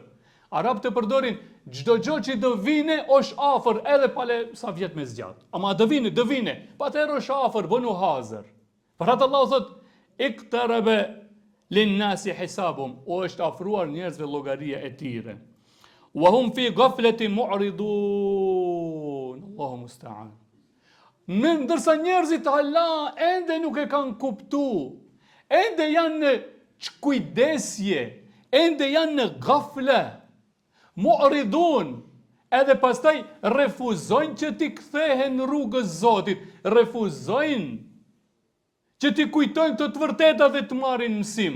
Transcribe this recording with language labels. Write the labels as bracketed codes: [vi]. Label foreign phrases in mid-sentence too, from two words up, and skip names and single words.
[sq] Arabët të përdorin çdo gjë që do vine është afër, edhe pale sa vjet me zgjat. Ama do vine. Pa atëherë është afër, bënu hazër. Për atë Allah thot, [ar] اقترب للناس حسابهم, [sq] o është afruar njerëzve llogaria e tyre. [ar] وهم في غفلة معرضون. الله المستعان. [sq] Ndërsa njerëzit hala ende nuk e kanë kuptu, ende janë në çkujdesje, ende janë në gafle, mu'ridun, edhe pastaj refuzojnë që ti kthehen në rrugës Zotit, refuzojnë që ti kujtojnë të vërteta dhe të marrin mësim.